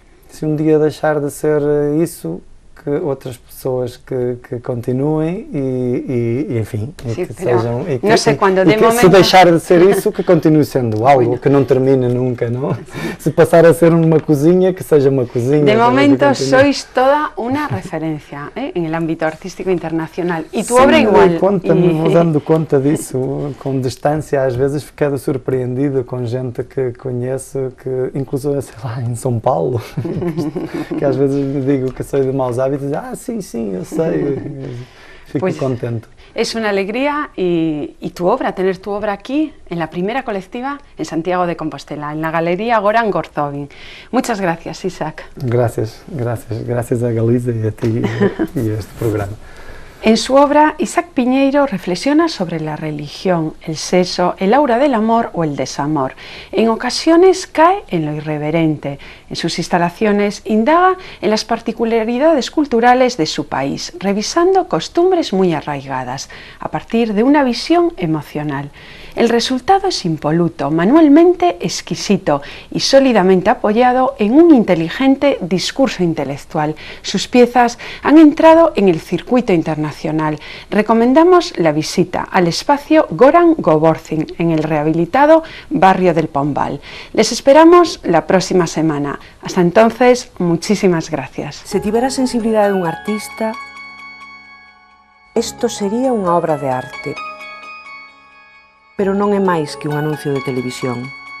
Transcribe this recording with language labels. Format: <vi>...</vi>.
<pt>Se um dia deixar de ser isso, que outras pessoas que continuem e enfim,</pt> <es>sí,</es> <pt>que sejam, e que,</pt> <es>no sé,</es> <pt>se deixar de ser isso, que continue sendo algo, que não termine nunca, não? Se passar a ser uma cozinha, que seja uma cozinha.</pt> <es>De momento sois toda una referencia en el ámbito artístico internacional y tu obra igual.</es> <pt>Me vou dando conta disso com distância, às vezes fico surpreendido com gente que conheço, que inclusive, sei lá, em São Paulo, que às vezes me digo que sou de Maus Hábitos,</pt> <es>sí, yo sé,</es> <pt>fico</pt> <es>pues</es> <pt>contento.</pt> <es>Es una alegría y tu obra, tener tu obra aquí, en la primera colectiva en Santiago de Compostela, en la Galería Goran Gorzovin. Muchas gracias, Isaac. Gracias a Galiza y a ti y a este programa. En su obra, Isaac Piñeiro reflexiona sobre la religión, el sexo, el aura del amor o el desamor. En ocasiones cae en lo irreverente. En sus instalaciones indaga en las particularidades culturales de su país, revisando costumbres muy arraigadas, a partir de una visión emocional. El resultado es impoluto, manualmente exquisito y sólidamente apoyado en un inteligente discurso intelectual. Sus piezas han entrado en el circuito internacional. Recomendamos la visita al espacio Goran Govorcin en el rehabilitado barrio del Pombal. Les esperamos la próxima semana. Hasta entonces, muchísimas gracias.</es> <gl>Se tivera sensibilidade dun artista, isto sería unha obra de arte. Pero non é máis que un anuncio de televisión.</gl>